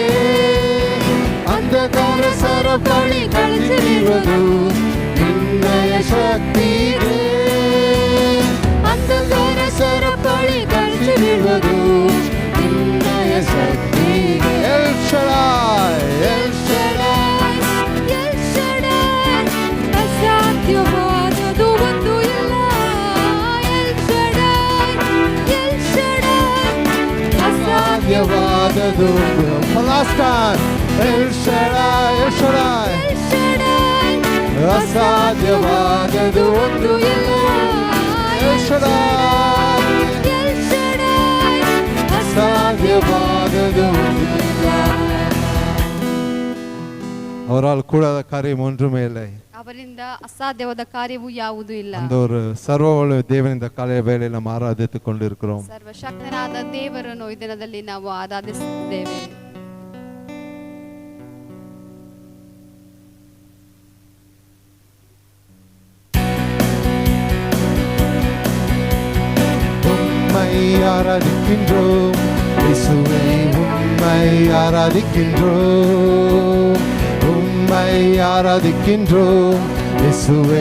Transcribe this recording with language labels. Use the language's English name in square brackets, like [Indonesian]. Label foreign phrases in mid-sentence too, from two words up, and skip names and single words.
[Kannada] ಅಂಧಕಾರ ಸರಪಳಿ ಕಳಿಸಿರುವುದು ನಿನ್ನಯ ಶಕ್ತಿಗೆ, ಅಂಧಕಾರ ಸರಪಳಿ ಕಳಿಸಿರುವುದು ನಿನ್ನಯ ಶಕ್ತಿಗೆ. ಎಲ್ ಶಡಾಯ್, ಎಲ್ ಶಡಾಯ್, ಎಲ್ ಶಡಾಯ್, ಅಸಾಧ್ಯವಾದದು ಒಂದು ಇಲ್ಲ. ಎಲ್ ಶಡಾಯ್, ಎಲ್ ಶಡಾಯ್, ಅಸಾಧ್ಯವಾದದು. [English] Last time. [Tamil] எல் ஷடாய் எல் ஷடாய் அசாத்தியமானது ஒன்று இல்லை எல் ஷடாய் அசாத்தியமானது ஒன்று இல்லை அவரால் கூடாத காரியம் ஒன்றுமே இல்லை [Kannada] ಅವರಿಂದ ಅಸಾಧ್ಯವಾದ ಕಾರ್ಯವೂ ಯಾವುದೂ ಇಲ್ಲ [Tamil] அந்த ஒரு சர்வவல்ல தேவன் இந்த காலை வேளையில் நாம் ஆராதித்துக் கொண்டிருக்கிறோம் [Kannada] ಸರ್ವಶಕ್ತನಾದ ದೇವರನ್ನು ಈ ದಿನದಲ್ಲಿ ನಾವು ಆರಾಧಿಸುತ್ತೇವೆ [Tamil] உம்மை ஆராதிக்கின்றோம் இயேசுவே உம்மை ஆராதிக்கின்றோம் உம்மை ஆராதிக்கின்றோம் இயேசுவே